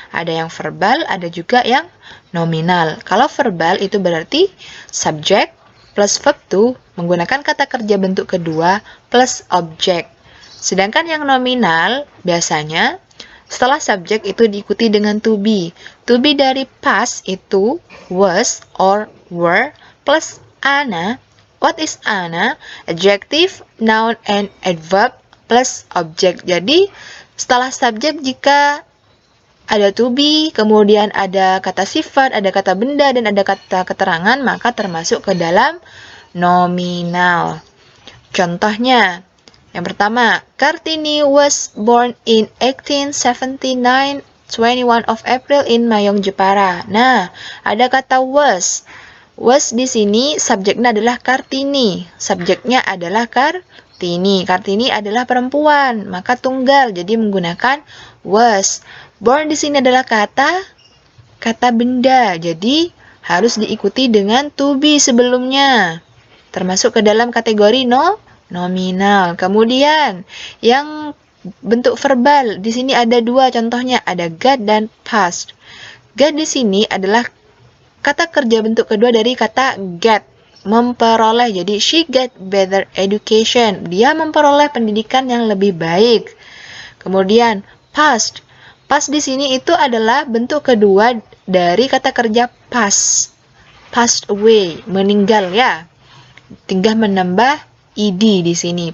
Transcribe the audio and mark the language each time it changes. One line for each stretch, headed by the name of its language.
Indonesian: Ada yang verbal, ada juga yang nominal. Kalau verbal itu berarti subject plus verb to menggunakan kata kerja bentuk kedua plus object. Sedangkan yang nominal biasanya setelah subject itu diikuti dengan to be.
English: To be dari past itu was or were plus ana. What is ana? Adjective, noun, and adverb plus object.
Indonesian: Jadi, setelah subjek jika ada to be, kemudian ada kata sifat, ada kata benda, dan ada kata keterangan, maka termasuk ke dalam nominal. Contohnya, yang pertama,
English: Kartini was born in 1879, 21 of April in Mayong, Jepara.
Indonesian: Nah, ada kata was. Was di sini subjeknya adalah Kartini. Subjeknya adalah Kartini. Kartini adalah perempuan, maka tunggal. Jadi menggunakan was. Born di sini adalah kata benda. Jadi harus diikuti dengan to be sebelumnya. Termasuk ke dalam kategori nominal. Kemudian yang bentuk verbal di sini ada dua contohnya, ada got dan past. Got di sini adalah kata kerja bentuk kedua dari kata get, memperoleh.
English: Jadi she get better education.
Indonesian: Dia memperoleh pendidikan yang lebih baik. Kemudian past. Past di sini itu adalah bentuk kedua dari kata kerja pass.
English: Passed away,
Indonesian: meninggal ya. Tinggal menambah ed di sini.